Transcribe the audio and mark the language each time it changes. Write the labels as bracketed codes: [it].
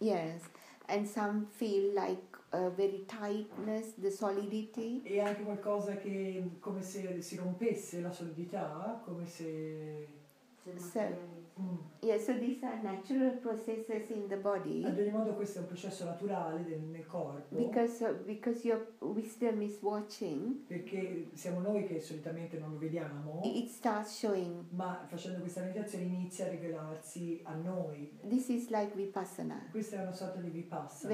[en] Yes, and some feel like very tightness, the solidity. [it] E anche qualcosa che come se si rompesse la solidità, come se... [en] So, yeah, so these are natural processes in the body. [it] Ad ogni modo questo è un processo naturale nel corpo, [en] Because your wisdom is watching, [it] perché siamo noi che solitamente non lo vediamo, [en] it starts showing. [it] ma facendo questa meditazione inizia a rivelarsi a noi. [en] This is like Vipassana. [it] Questa è una sorta di Vipassana,